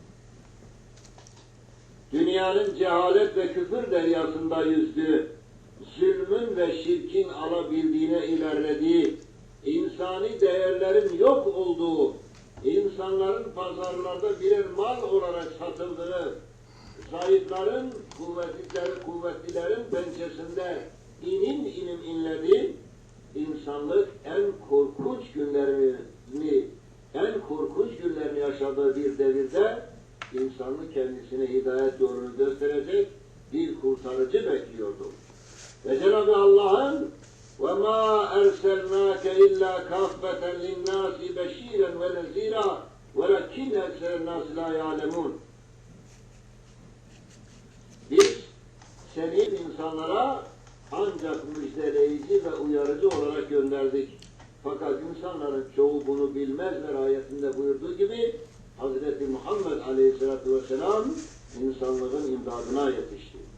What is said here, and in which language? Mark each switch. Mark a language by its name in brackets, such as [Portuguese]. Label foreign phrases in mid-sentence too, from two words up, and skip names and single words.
[Turkish] Dünyanın cehalet ve küfür deryasında yüzdü, zulmün ve şirkin alabildiğine ilerlediği, insani değerlerin yok olduğu, insanların pazarlarda birer mal olarak satıldığı, zayıfların, kuvvetlilerin pençesinde inim inim inledi, insanlık en korkunç günlerini yaşadığı bir devirde insanlık kendisine hidayet yolunu gösterecek bir kurtarıcı bekliyordu. Ve Cenab-ı Allah'ın [Arabic] وَمَا أَرْسَلْنَاكَ إِلَّا كَافَّةً لِلنَّاسِ بَشِيرًا وَنَذِيرًا وَلَكِنَّ أَكْثَرَ النَّاسِ لَا يَعْلَمُونَ. [Turkish] Biz seni insanlara ancak müjdeleyici ve uyarıcı olarak gönderdik. Fakat insanların çoğu bunu bilmez ve ayetinde buyurduğu gibi Hz. Muhammed Aleyhisselatü Vesselam insanlığın imdadına yetişti.